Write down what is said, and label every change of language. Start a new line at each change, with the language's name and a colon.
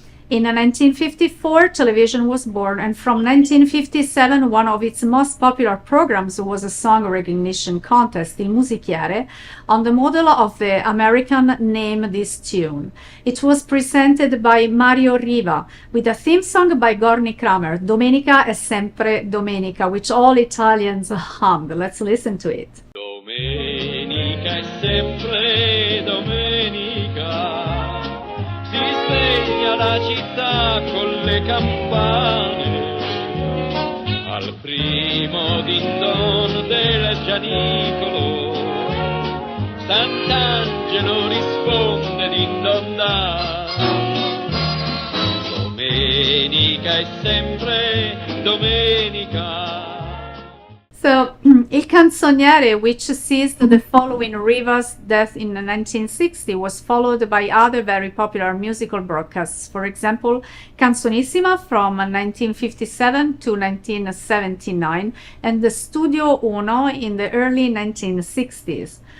English: In 1954, television was born, and from 1957, one of its most popular programs was a song recognition contest, Il Musichiere, on the model of the American Name This Tune. It was presented by Mario Riva, with a theme song by Gorny Kramer, Domenica è sempre domenica, which all Italians hummed. Let's listen to it.
Italian: Domenica è sempre domenica, si sveglia la città con le campane, al primo din-don del gianicolo, Sant'Angelo risponde din-don-da. Domenica è sempre domenica.
English: So, Il Canzoniere, which seized the following Riva's death in 1960, was followed by other very popular musical broadcasts. For example, Canzonissima from 1957 to 1979 and the Studio Uno in the early 1960s.